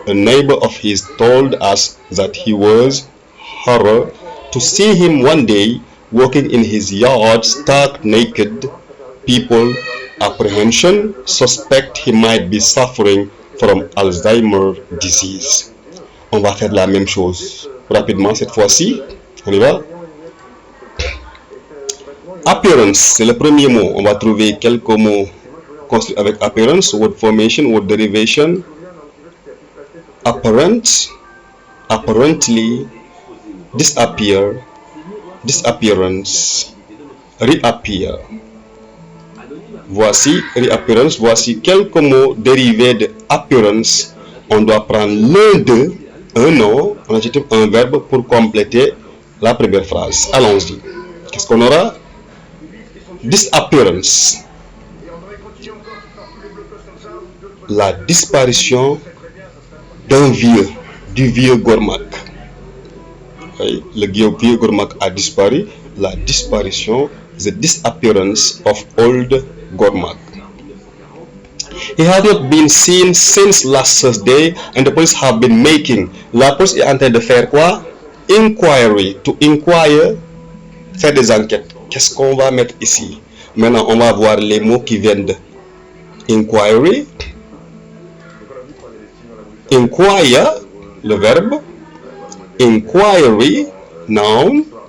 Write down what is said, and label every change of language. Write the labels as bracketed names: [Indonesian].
[English] A neighbor of his told us that he was horror to see him one day walking in his yard stark naked. People apprehension suspect he might be suffering from Alzheimer disease. [French] On va faire la même chose rapidement cette fois-ci. On y va. Appearance, c'est le premier mot. On va trouver quelques mots construits avec appearance, [English] word formation, word derivation. Apparent, apparently, disappear, disappearance, reappear. [French] Voici reappearance, voici quelques mots dérivés de appearance. On doit prendre l'un d'eux, un nom, un adjectif, un verbe pour compléter la première phrase. Allons-y. Qu'est-ce qu'on aura? [English] Disappearance. [French] La disparition d'un vieux, du vieux Gormak. Oui, le vieux Gormak a disparu. La disparition, [English] the disappearance of old Gormak. He has not been seen since last Thursday and the police have been making. [French] La police est en train de faire quoi? Inquiry. To inquire, faire des enquêtes. Qu'est-ce qu'on va mettre ici? Maintenant, on va voir les mots qui viennent de inquiry. Inquire, le verbe. Inquiry, noun.